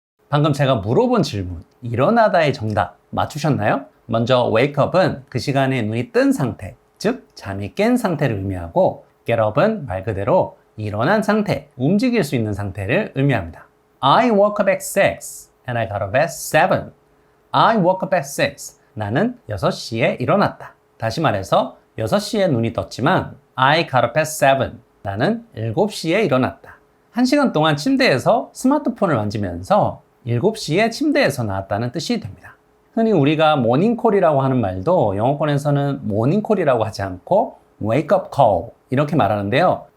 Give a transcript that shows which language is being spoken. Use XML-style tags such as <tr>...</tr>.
<ko>방금 제가 물어본 질문, 일어나다의 정답 맞추셨나요? 먼저 wake up은 그 시간에 눈이 뜬 상태, 즉 잠이 깬 상태를 의미하고 get up은 말 그대로 일어난 상태, 움직일 수 있는 상태를 의미합니다.</ko> <en>I woke up at 6 and I got up at 7. I woke up at 6.</en> <ko>나는 6시에 일어났다. 다시 말해서 6시에 눈이 떴지만</ko> <en>I got up at 7.</en> <ko>나는 7시에 일어났다. 1시간 동안 침대에서 스마트폰을 만지면서 7시에 침대에서 나왔다는 뜻이 됩니다. 흔히 우리가 모닝콜이라고 하는 말도 영어권에서는 모닝콜이라고 하지 않고 wake up call 이렇게 말하는데요.</ko>